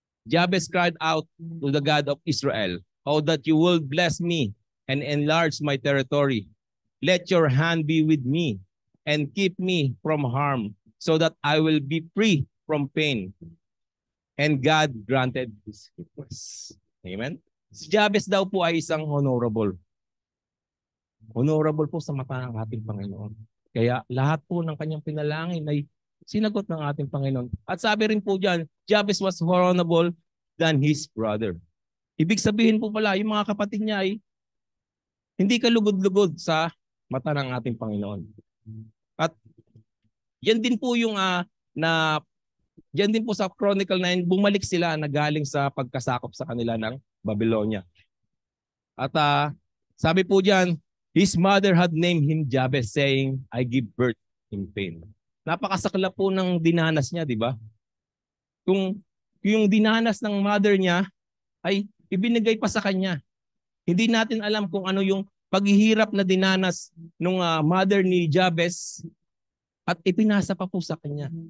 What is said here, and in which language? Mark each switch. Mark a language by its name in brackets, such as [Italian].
[English] Jabez cried out to the God of Israel, "Oh, that you will bless me and enlarge my territory. Let your hand be with me and keep me from harm, so that I will be free from pain." And God granted his request. [Filipino] Amen? Si Jabez daw po ay isang honorable. Honorable po sa mata ng ating Panginoon. Kaya lahat po ng kanyang pinalangin ay sinagot ng ating Panginoon. At sabi rin po dyan, [English] Jabez was honorable than his brother. [Filipino] Ibig sabihin po pala, yung mga kapatid niya ay hindi kalugod-lugod sa mata ng ating Panginoon. At yan din po yung yan din po sa Chronicle 9, bumalik sila na galing sa pagkasakop sa kanila ng Babylonia. At sabi po dyan, [English] his mother had named him Jabez, saying, I give birth in pain. [Filipino] Napakasakla po ng dinanas niya, di ba? Kung yung dinanas ng mother niya ay ibinigay pa sa kanya. Hindi natin alam kung ano yung paghihirap na dinanas ng mother ni Jabez at ipinasa pa po sa kanya.